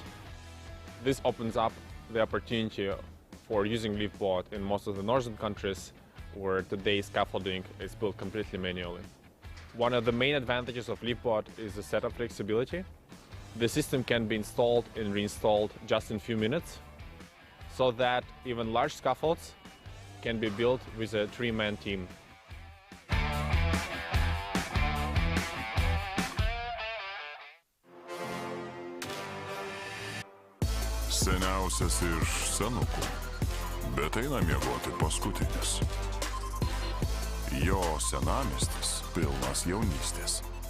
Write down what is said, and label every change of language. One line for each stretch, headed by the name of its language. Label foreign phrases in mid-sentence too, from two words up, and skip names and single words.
English: This opens up the opportunity for using LiftBot in most of the northern countries where today scaffolding is built completely manually. One of the main advantages of LiftBot is the setup flexibility. The system can be installed and reinstalled just in a few minutes, so that even large scaffolds can be built with a three-man team.
Lithuanian: Seniausias iš senukų, bet eina miegoti paskutinis. Jo senamiestis pilnas jaunystės.